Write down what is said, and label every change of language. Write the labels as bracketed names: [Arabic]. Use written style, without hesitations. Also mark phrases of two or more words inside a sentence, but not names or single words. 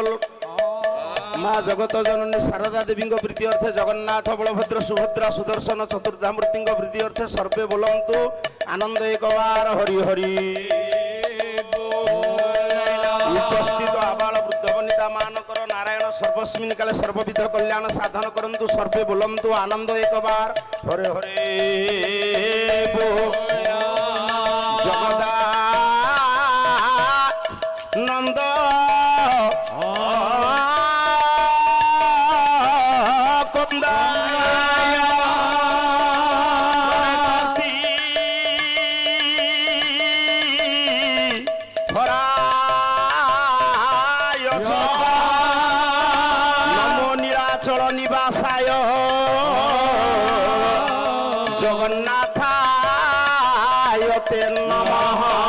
[Sanskrit] माँ जगत जननी शारदा देवी प्रीति अर्थे जगन्नाथ बलभद्र सुभद्रा सुदर्शन चतुर्धामूर्ति प्रीति अर्थे सर्वे बोलंतु आनंद एक बार हरि हरि। उपस्थित आबाल वृद्ध वनिता मानकर नारायण सर्वस्मिन् काले सर्वविध कल्याण साधन करंतु सर्वे बोलंतु आनंद एक बार हरे हरे बोल। जगदा नंद कुंदा नमो नीलाचल निवासाय जगन्नाथाय ते नमः।